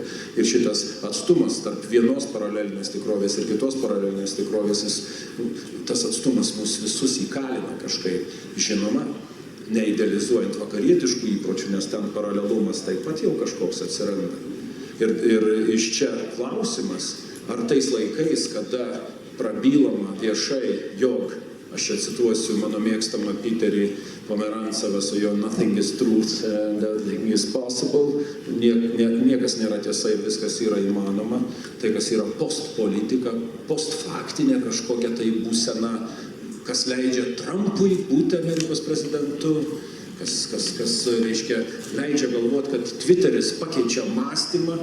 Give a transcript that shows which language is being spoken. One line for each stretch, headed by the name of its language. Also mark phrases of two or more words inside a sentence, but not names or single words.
Lithuanian: Ir šitas atstumas tarp vienos paralelinės tikrovės ir kitos paralelinės tikrovės, tas atstumas mus visus įkalina kažkaip, žinoma, neidealizuojant vakarietiškų įpročių, nes ten paralelumas taip pat jau kažkoks atsiranda. Ir iš čia klausimas, ar tais laikais, kada prabylama viešai, jog Aš čia cituosiu mano mėgstamą Peterį Pomerancevą su jo Nothing is truth and everything is possible. Niekas nėra tiesa, viskas yra įmanoma. Tai, kas yra postpolitika, postfaktinė kažkokia tai būsena, kas leidžia Trumpui būti Amerikos prezidentu, kas reiškia, leidžia galvoti, kad Twitteris pakeičia mąstymą.